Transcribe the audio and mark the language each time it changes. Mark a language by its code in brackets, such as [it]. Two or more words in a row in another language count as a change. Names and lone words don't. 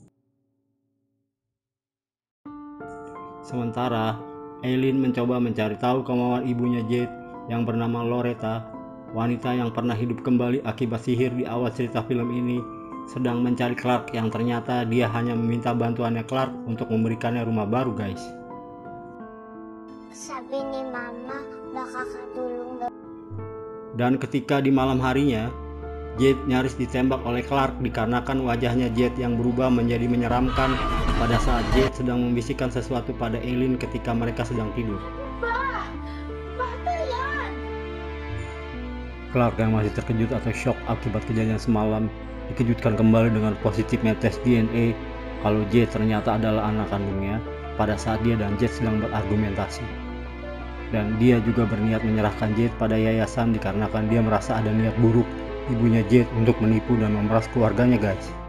[id] Sementara Eileen mencoba mencari tahu kemauan ibunya Jade yang bernama Loretta, wanita yang pernah hidup kembali akibat sihir di awal cerita film ini, sedang mencari Clark yang ternyata dia hanya meminta bantuannya Clark untuk memberikannya rumah baru, guys. [tl] Sabi ni Mama, baka katulong daw. [id] Dan ketika di malam harinya, Jade nyaris ditembak oleh Clark dikarenakan wajahnya Jade yang berubah menjadi menyeramkan pada saat Jade sedang membisikkan sesuatu pada Eileen ketika mereka sedang tidur. [tl] Bata yan! [id] Clark yang masih terkejut atau shock akibat kejadian semalam dikejutkan kembali dengan positifnya tes DNA kalau Jade ternyata adalah anak kandungnya pada saat dia dan Jade sedang berargumentasi. Dan dia juga berniat menyerahkan Jade pada yayasan dikarenakan dia merasa ada niat buruk ibunya Jade untuk menipu dan memeras keluarganya, guys.